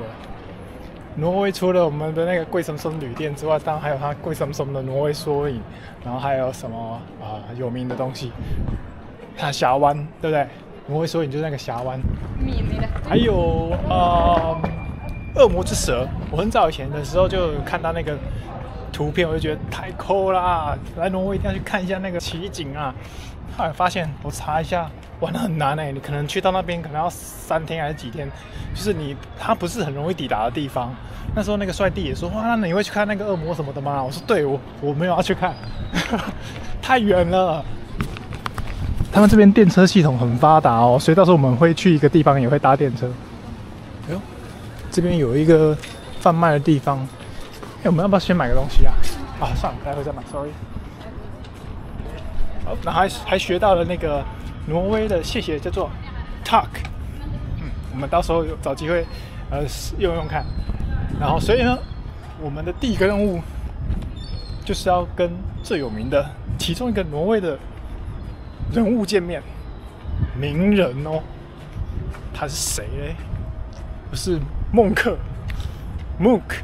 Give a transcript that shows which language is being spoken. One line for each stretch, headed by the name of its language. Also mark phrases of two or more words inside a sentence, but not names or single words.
Chinese: 挪威除了我們的那個貴松松旅店之外，當然還有它貴松松的挪威縮影，然後還有什麼有名的東西，它峽灣，對不對？挪威縮影就是那個峽灣，還有惡魔之蛇。我很早以前的時候就有看到那個圖片，我就覺得太酷啦！來挪威一定要去看一下那個奇景啊！後來發現我查一下，哇，那很难你可能去到那邊可能要3天還是幾天，就是它不是很容易抵達的地方。那時候那個帥弟也說，哇，那你會去看那個惡魔什麼的嗎？我說對，我沒有要去看，太遠了。他們這邊電車系統很發達哦，所以到時候我們會去一個地方也會搭電車。哎呦，這邊有一個販賣的地方，我們要不要先買個東西啊？算了，待會再買 ，sorry。然後還學到了那個挪威的謝謝叫做 talk，我們到時候有找機會用用看。然後所以呢，我們的第一個任務就是要跟最有名的其中一個挪威的人物見面，名人哦。他是誰嘞？不是孟克 ，Munch。